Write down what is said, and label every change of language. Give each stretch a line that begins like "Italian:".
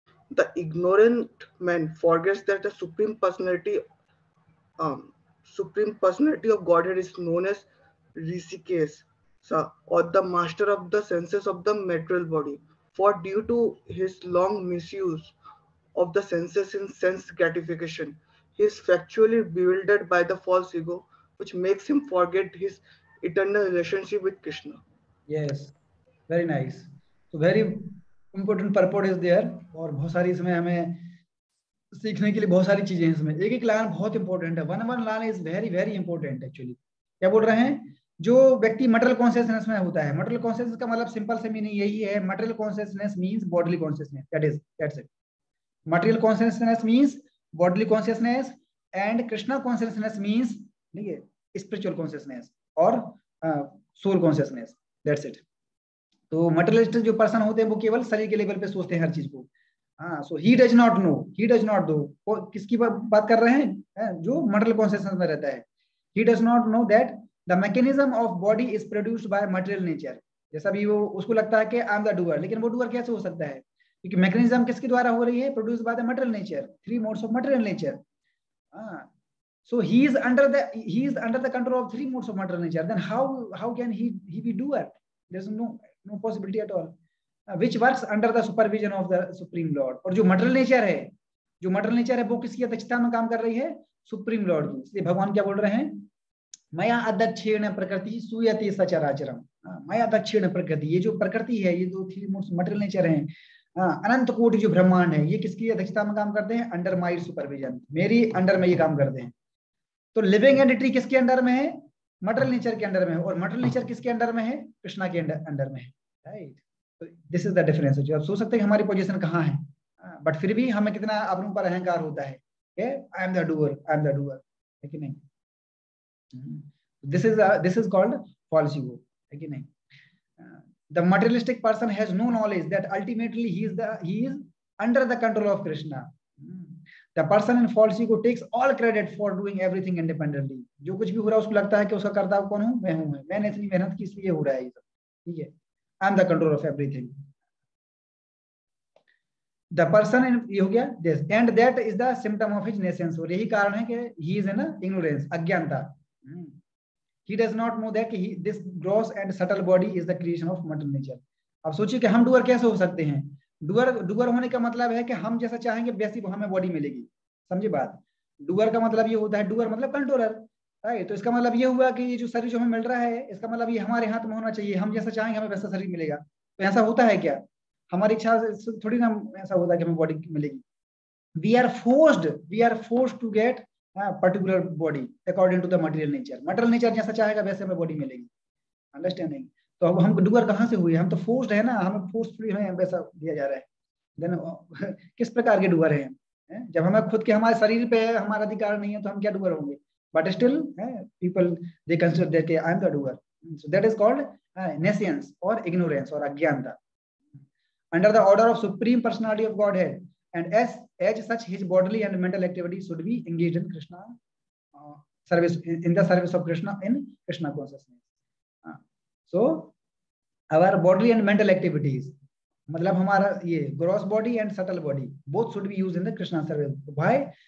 English: The ignorant man forgets that the Supreme Personality of Godhead is known as Rishikesh, or the master of the senses of the material body. For due to his long misuse of the senses in sense gratification, he is factually bewildered by the false ego, which makes him forget his eternal relationship with Krishna. Yes, very nice. So very important purport is there,
Hindi: और बहुत सारी इसमें हमें सीखने के लिए बहुत सारी चीजें हैं इसमें. एक एक लाइन बहुत इंपॉर्टेंट है.
English: One line is very very important actually.
Hindi: क्या बोल रहे हैं? जो व्यक्ति मटेरियल कॉन्शियसनेस में होता है, मटेरियल कॉन्शियसनेस का मतलब सिंपल से मीनिंग यही है.
English: Material consciousness means bodily consciousness. That's it. Material consciousness means bodily consciousness and Krishna consciousness means ठीक है spiritual consciousness और soul consciousness. That's it.
Hindi: तो मटेरियलिस्टिक जो पर्सन होते हैं वो केवल शरीर के लेवल पे सोचते हैं हर चीज को. हाँ,
English: So he does not know.
Hindi: किसकी बात कर रहे हैं? जो मटेरियल कॉन्शियसनेस में रहता है.
English: He does not know that the mechanism of body is produced by material nature.
Hindi: जैसा भी वो उसको लगता है कि
English: I am the doer,
Hindi: लेकिन वो डूअर कैसे हो सकता है? क्योंकि मैकेनिज्म किसके द्वारा हो रही है?
English: Produce by the material nature. 3 modes of material nature. So he is under the control of 3 modes of material nature. Then how can he be doer? There's no possibility at all. Which works under the supervision of the Supreme Lord.
Hindi: और जो material nature है वो किसकी अध्यक्षता में काम कर रही है? सुप्रीम लॉर्ड की. इसलिए भगवान क्या बोल रहे हैं?
Sanskrit: मया अध्यक्षेण प्रकृति सूयते सचराचरम. मया अध्यक्षेण प्रकृति,
Hindi: ये जो प्रकृति है, ये जो 3 मोड्स मटेरियल नेचर है, अनंत कोटि जो ब्रह्मांड है, ये किसकी अध्यक्षता में काम करते हैं?
English: Under my supervision.
Hindi: मेरी अंडर में ये काम करते हैं. तो लिविंग एंटिटी किसके अंडर में है? मटेरियल नेचर के अंडर में है. और मटेरियल नेचर किसके अंडर में है? कृष्णा के अंडर में है. राइट. तो
English: This is the difference.
Hindi: जो आप सोच सकते हैं कि हमारी पोजीशन कहाँ है, बट फिर भी हमें कितना अपने ऊपर अहंकार होता है कि
English: I am the doer,
Hindi: है कि नहीं?
English: this is called false ego,
Hindi: है कि नहीं?
English: The materialistic person has no knowledge that ultimately he is under the control of Krishna. The person in false ego takes all credit for doing everything independently.
Hindi: जो कुछ भी हो रहा है उसको लगता है कि उसका कर्ता कौन हूँ? मैं हूँ. मैंने इतनी मेहनत की इसलिए हो रहा है ये सब. ठीक है.
English: I am the control of everything. The person in
Hindi: ये हो गया
English: this, and that is the symptom of his nescience.
Hindi: और यही कारण है कि
English: he is in ignorance,
Hindi: अज्ञानता.
English: He does not know that this gross and subtle body is the creation of material nature.
Hindi: अब सोचिए कि हम डूअर कैसे हो सकते हैं? डूअर होने का मतलब है कि हम जैसा चाहेंगे वैसी हमें बॉडी मिलेगी. समझे बात? डूअर का मतलब ये होता है, डूअर मतलब कंट्रोलर. राइट. तो इसका मतलब ये हुआ कि ये जो शरीर जो हमें मिल रहा है, इसका मतलब ये हमारे हाथ में होना चाहिए. हम जैसा चाहेंगे हमें वैसा शरीर मिलेगा. तो ऐसा होता है क्या? हमारी इच्छा से थोड़ी ना ऐसा होता है कि हमें बॉडी मिलेगी.
English: We are forced to get particular body according to the material nature.
Hindi: Material nature जैसा चाहेगा वैसे हमें बॉडी मिलेगी. अंडरस्टैंडिंग? तो अब हम डूअर कहाँ से हुए? हम तो फोर्स्ड है ना, हमें फोर्सफुली हमें वैसा दिया जा रहा है. देन किस प्रकार के डूअर हैं? जब हमें खुद के हमारे शरीर पे हमारा अधिकार नहीं है तो हम क्या डूअर होंगे?
English: But still people they consider that I am the doer. So that is called nescience और ignorance और अज्ञानता. Under the order of Supreme Personality of Godhead, and as such his bodily and mental activities should be engaged in Krishna service, in the service of Krishna in Krishna consciousness. So our bodily and mental activities,
Hindi: मतलब हमारा ये
English: gross body and subtle body both should be used in the Krishna service. Why?